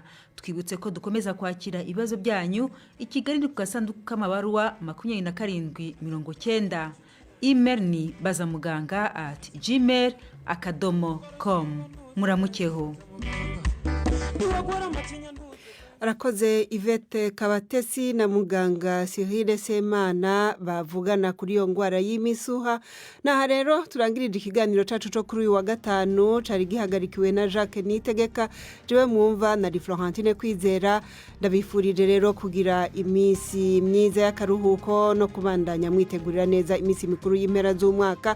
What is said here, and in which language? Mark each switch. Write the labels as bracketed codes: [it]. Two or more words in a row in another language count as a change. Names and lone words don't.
[rw] Twibutse ko dukomeza kwakira ibibazo byanyu i Kigali ku gasanduku k'amabaruwa 2790. Email ni bazamuganga@gmail.com. [rn] Muramukeho. arakoze Yvette Kabatesi na muganga Cyril Semana bavugana kuri iyo ngwara y'imisuha. Naha rero turangirije ikiganiro cacu cyo kuri uyu wa gatanu cari gihagarikiwe na Jacques Nitegeka, jewe mwumva na Florentine Kwizera. Ndabifurije rero kugira imisi myiza y'akaruhuko no kubandanya mwitegurira neza imisi mikuru y'impera z'umwaka.